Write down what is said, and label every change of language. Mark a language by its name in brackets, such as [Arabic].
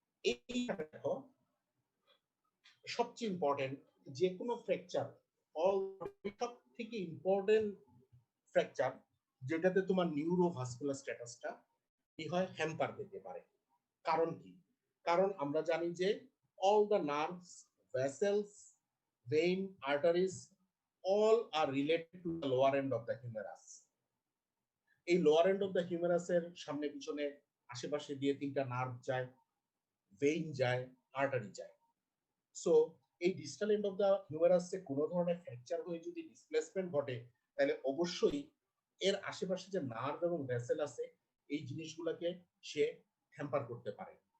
[Bangla] এইখানে দেখো সবচেয়ে ইম্পর্টেন্ট, যে কোনো ফ্র্যাকচার সব থেকে ইম্পর্টেন্ট ফ্র্যাকচার যেটাতে তোমার নিউরোভাস্কুলার স্ট্যাটাসটা কি হয়, হ্যাম্পার দিতে পারে। কারণ কি, কারণ আমরা জানি যে [English] all the nerves, vessels, vein, arteries, all are related to the lower end of the humerus. [Bangla] এই lower end of the humerus এর সামনে পিছনে আশেপাশে দিয়ে তিনটা নার্ভ যায়, ভেইন যায়, আর্টারি যায়। সো এই ডিস্টাল এন্ড অফ দ্য হিউমেরাসে কোনো ধরনের ফ্র্যাকচার হয়ে যদি ডিসপ্লেসমেন্ট ঘটে, তাহলে অবশ্যই এর আশেপাশে যে নার্ভ এবং ভেসেল আছে, এই জিনিসগুলোকে সে হ্যাম্পার করতে পারে।